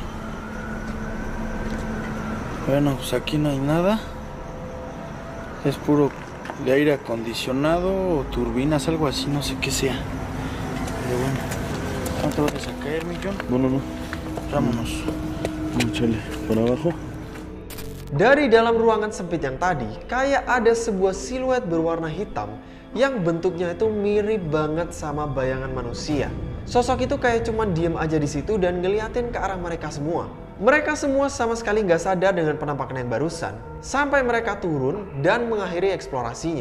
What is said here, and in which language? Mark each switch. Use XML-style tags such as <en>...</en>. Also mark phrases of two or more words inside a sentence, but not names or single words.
<es>Bueno, pues aquí no hay nada. Es puro de aire acondicionado o turbinas, algo así, no sé qué sea. Pero bueno, ¿no te vayas a caer, mi John? No. Vámonos. Chale, para abajo.</es> <id>Dari dalam ruangan sempit yang tadi, kayak ada sebuah siluet berwarna hitam yang bentuknya itu mirip banget sama bayangan manusia. Sosok itu kayak cuman diem aja di situ dan ngeliatin ke arah mereka semua. Mereka semua sama sekali nggak sadar dengan penampakan yang barusan, sampai mereka turun dan mengakhiri eksplorasinya.</id>